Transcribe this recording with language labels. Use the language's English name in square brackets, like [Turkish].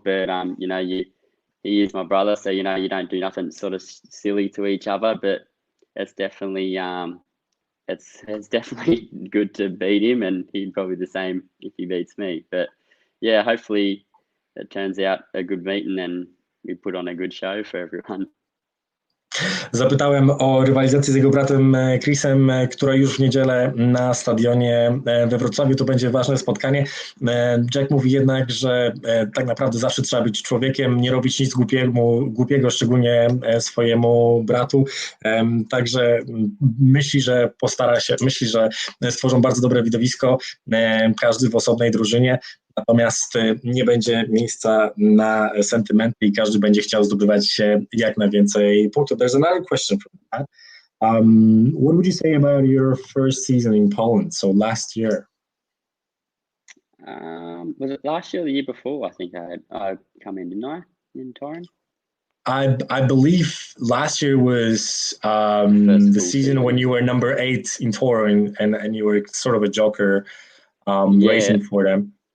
[English] But you know, he is my brother, so you know, you don't do nothing sort of silly to each other. But it's definitely it's definitely good to beat him, and he'd probably the same if he beats me. But yeah, hopefully it turns out a good meeting and we put on a good show for everyone. [Polish] Zapytałem o rywalizację z jego bratem Chrisem, która już w niedzielę na stadionie we Wrocławiu. To będzie ważne spotkanie. Jack mówi jednak, że tak naprawdę zawsze trzeba być człowiekiem, nie robić nic głupiego, szczególnie swojemu bratu. Także myśli, że postara się, myśli, że stworzą bardzo dobre widowisko, każdy w osobnej drużynie. Natomiast nie będzie miejsca na sentymenty i każdy będzie chciał zdobywać jak najwięcej punktów. [English] There's another question from that. What would you say about your first season in Poland? So last year. Was it last year or the year before? I think I come in, didn't I, in Toruń? I believe last year was the season when you were number 8 in Toruń and you were sort of a joker racing for them.